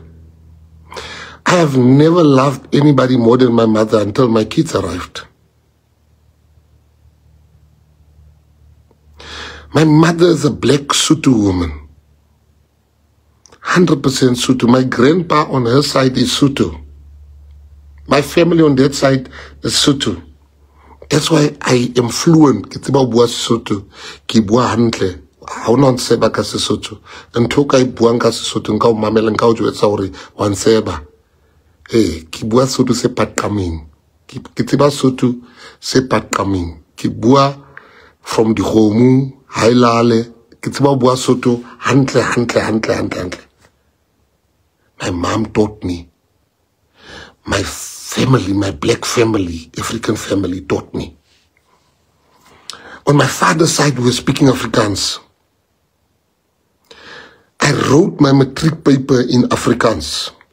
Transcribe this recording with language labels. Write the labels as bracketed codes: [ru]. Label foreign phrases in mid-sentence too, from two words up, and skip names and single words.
[en] I have never loved anybody more than my mother until my kids arrived. My mother is a black Sotho woman. 100% Sotho. My grandpa on her side is Sotho. My family on that side is Sotho. That's why I am fluent. [st] Ke tseba bua Sotho. Ke bua hantle. Ha ona ntseba ka Sesotho. Ntho ka buang ka Sesotho nka o mamela nka o jwetsa hore wa ntseba. Ke bua Sotho se patqameng. Ke tseba Sotho se patqameng. Ke bua [en] from the [st] Dikgomo, Hailale. Ke tseba bua Sotho hantle. [en] My mom taught me. My family, my black family, African family taught me. On my father's side, we were speaking Afrikaans. I wrote my matric paper in Afrikaans.